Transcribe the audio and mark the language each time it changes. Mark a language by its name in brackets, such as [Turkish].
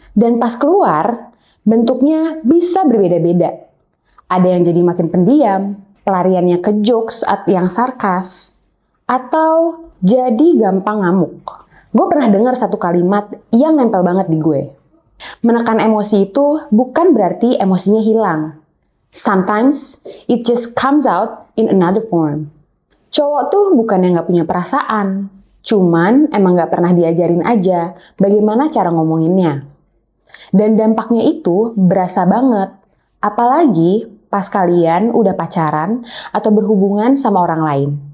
[Indonesian] Dan pas keluar, bentuknya bisa berbeda-beda. Ada yang jadi makin pendiam, pelariannya ke jokes yang sarkas, atau jadi gampang ngamuk. Gue pernah dengar satu kalimat yang nempel banget di gue. Menekan emosi itu bukan berarti emosinya hilang. [English] Sometimes it just comes out in another form. [Indonesian] Cowok tuh bukannya nggak punya perasaan, cuman emang nggak pernah diajarin aja bagaimana cara ngomonginnya. Dan dampaknya itu berasa banget, apalagi pas kalian udah pacaran atau berhubungan sama orang lain.